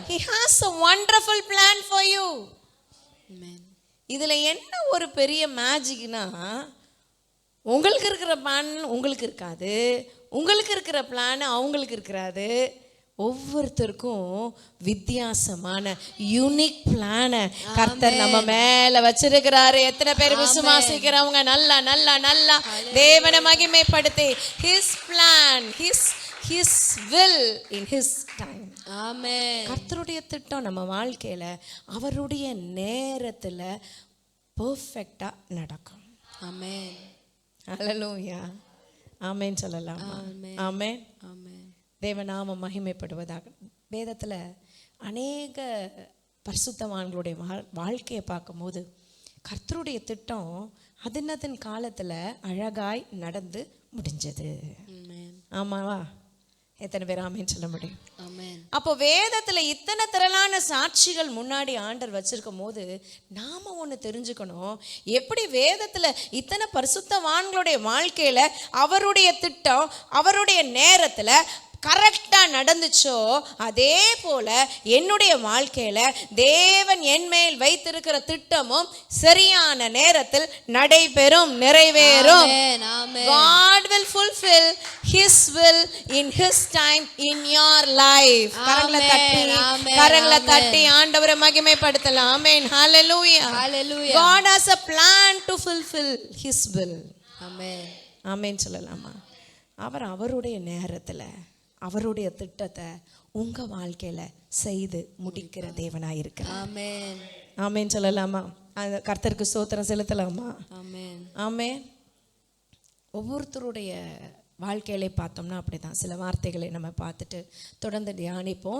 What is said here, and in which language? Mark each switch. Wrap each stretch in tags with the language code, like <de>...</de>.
<en>He has a wonderful plan for you.</en> <ta>ஆமென். இதுல என்ன ஒரு பெரிய மேஜிக்னா, உங்களுக்கு இருக்கிற பிளான் உங்களுக்கு இருக்காது, உங்களுக்கு இருக்கிற பிளான் அவங்களுக்கு இருக்கிறாது. ஒவ்வொருத்தருக்கும் வித்தியாசமான யூனிக் பிளான கர்த்தர் நம்ம மேல வச்சிருக்கிறாரு. எத்தனை பேர் விசுவாசிக்கிறவங்க? நல்லா தேவனை மகிமைப்படுத்தி</ta> <en>his plan, his will in his time.</en> <ta>ஆமென். கர்த்தருடைய திட்டம் நம்ம வாழ்க்கையில அவருடைய நேரத்துல பெர்ஃபெக்ட்டா நடக்கும். ஆமென். ஹல்லேலூயா. ஆமென் சொல்லலாம். ஆமென். ஆமென். தேவநாமம் மகிமைப்படுவதாக. வேதத்தில் அநேக பரிசுத்தவான்களுடைய வாழ்க்கையை பார்க்கும்போது கர்த்தருடைய திட்டம் அதன் காலத்தில் அழகாய் நடந்து முடிஞ்சது. ஆமாவா? எத்தனை பேர் ஆமென் சொல்ல முடியும்? அப்போ வேதத்துல இத்தனை திரளான சாட்சிகள் முன்னாடி ஆண்டவர் வச்சிருக்கும் போது நாம ஒண்ணு தெரிஞ்சுக்கணும். எப்படி வேதத்துல இத்தனை பரிசுத்தவான்களுடைய வாழ்க்கையில அவருடைய திட்டம் அவருடைய நேரத்துல கரெக்டா நடந்துச்சோ, அதே போல என்னுடைய வாழ்க்கையில தேவன் என் மேல் வைத்திருக்கிற திட்டமும் சரியான நேரத்தில் நடைபெறும், நிறைவேறும்.</ta> <en>God will fulfill his will in his time in your life.</en> <ta>கரங்களை தட்டி ஆண்டவரை மகிமைப்படுத்தலாம். ஆமென். ஹல்லேலூயா.</ta> <en>God has a plan to fulfill his will.</en> <ta>ஆமென். ஆமென் சொல்லலாமா? அவருடைய நேரத்துல அவருடைய திட்டத்தை உங்க வாழ்க்கையில செய்து முடிக்கிற தேவனாய் இருக்கிறார். ஆமென். ஆமென் சொல்லலாமா? கர்த்தருக்கு ஸ்தோத்திரம் செலுத்தலாமா? ஆமென். ஆமென். ஒவ்வொருத்தருடைய வாழ்க்கையிலே பார்த்தோம்னா அப்படிதான். சில வார்த்தைகளை நம்ம பார்த்துட்டு தொடர்ந்து தியானிப்போம்.</ta>